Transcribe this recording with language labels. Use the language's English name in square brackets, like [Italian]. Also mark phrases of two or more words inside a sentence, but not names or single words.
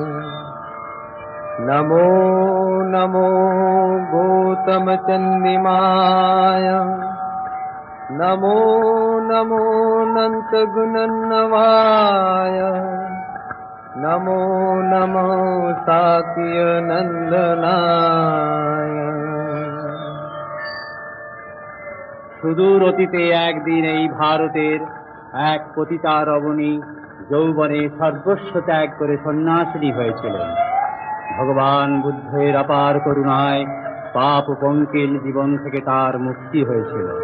[Pali] नमो नमो गौतमचन्दिमाय, नमो नमो नन्तगुणन्नवाय, नमो नमो साक्यनन्दनाय। [Bangla] সুদূর অতীতে একদিন এই ভারতের এক পতিতা রমণী যৌবনে সর্বস্ব ত্যাগ করে সন্ন্যাসিনী হয়েছিলেন। ভগবান বুদ্ধের অপার করুণায় পাপ পঙ্কিল জীবন থেকে তার মুক্তি হয়েছিল।